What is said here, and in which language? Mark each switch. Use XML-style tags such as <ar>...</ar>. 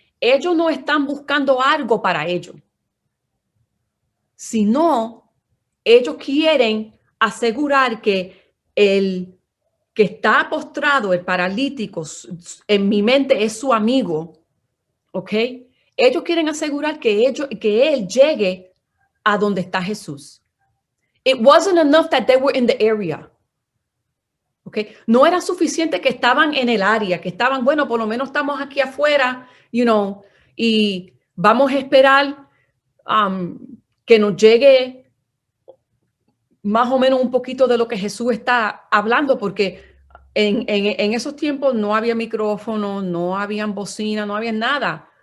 <es>Ellos no están buscando algo para ellos, sino ellos quieren asegurar que el que está postrado, el paralítico, en mi mente es su amigo, ¿ok? Ellos quieren asegurar que él llegue a donde está Jesús.</es> <en>It wasn't enough that they were in the area. Okay.</en> <es>No era suficiente que estaban en el área, que estaban, bueno, por lo menos estamos aquí afuera, y vamos a esperar que nos llegue más o menos un poquito de lo que Jesús está hablando, porque en esos tiempos no había micrófono, no habían bocina, no había nada.</es>